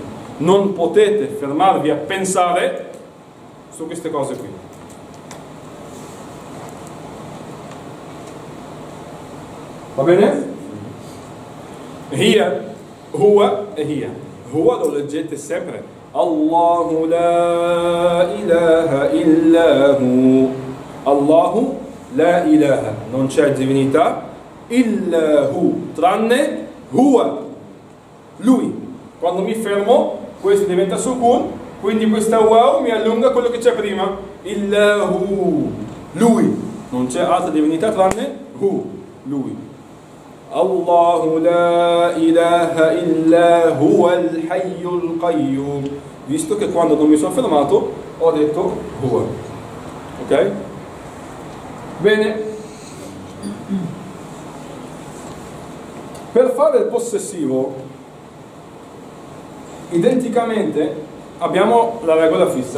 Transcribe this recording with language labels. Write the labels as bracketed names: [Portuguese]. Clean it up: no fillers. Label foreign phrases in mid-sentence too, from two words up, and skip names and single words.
[Italian] Non potete fermarvi a pensare su queste cose qui. Va bene? [Arabic] هي، هو و هي. [Italian] Huwa lo leggete sempre. [Arabic] الله لا إله إلا هو. الله لا إله. [Italian] Non c'è divinità [Arabic] إلا هو. [Italian] Tranne huwa. Lui. Quando mi fermo, questo diventa sukun, quindi questa wow mi allunga quello che c'è prima. [Arabic] Illahu. Lui. [Italian] Non c'è altra divinità tranne hu. Lui. [Arabic] الله لا إله إلا هو الحي القيوم. [Italian] Visto che quando non mi sono fermato ho detto huwa. Ok? Bene. Per fare il possessivo, identicamente abbiamo la regola fissa.